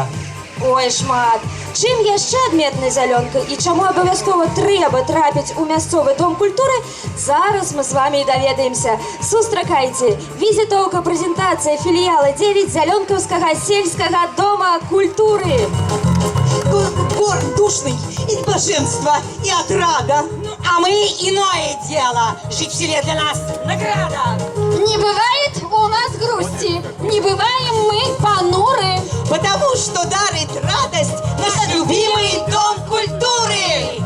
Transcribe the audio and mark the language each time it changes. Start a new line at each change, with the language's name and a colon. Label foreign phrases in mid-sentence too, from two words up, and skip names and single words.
Belarusian: Ой, шмат. Чым яшчэ адметна Зялёнка і чаму абавязкова трэба трапіць у мясцовы дом культуры, зараз мы з вамі і даведаемся. Сустракайце. Візітоўка, прэзентацыя філіяла 9 Зялёнкаўскага сельскага дома культуры.
Russian: Город душный, и блаженство, и отрада. А мы иное дело. Жить в селе для нас награда. Не бывает у нас грусти, не бываем мы понуры. Потому что дарит радость наш любимый дом культуры.